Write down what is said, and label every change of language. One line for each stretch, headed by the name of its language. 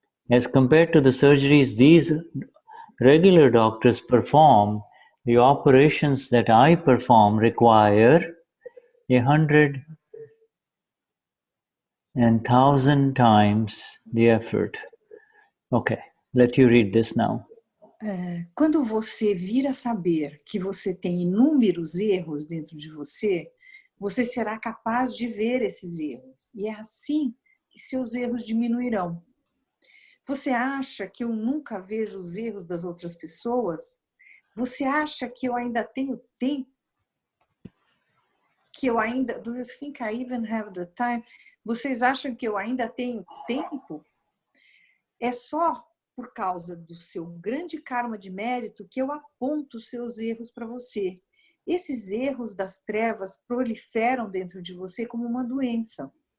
English: As compared to the surgeries these regular doctors perform, the operations that I perform require 100 and 1,000 times the effort. Okay, let you read this now.
Portuguese: Quando você vir a saber que você tem inúmeros erros dentro de você, você será capaz de ver esses erros. E é assim que seus erros diminuirão. Você acha que eu nunca vejo os erros das outras pessoas? Você acha que eu ainda tenho tempo?
English: Do you think I even have the time?
Portuguese: Vocês acham que eu ainda tenho tempo? É só por causa do seu grande karma de mérito que eu aponto os seus erros para você. Esses erros das trevas proliferam dentro de você como uma doença.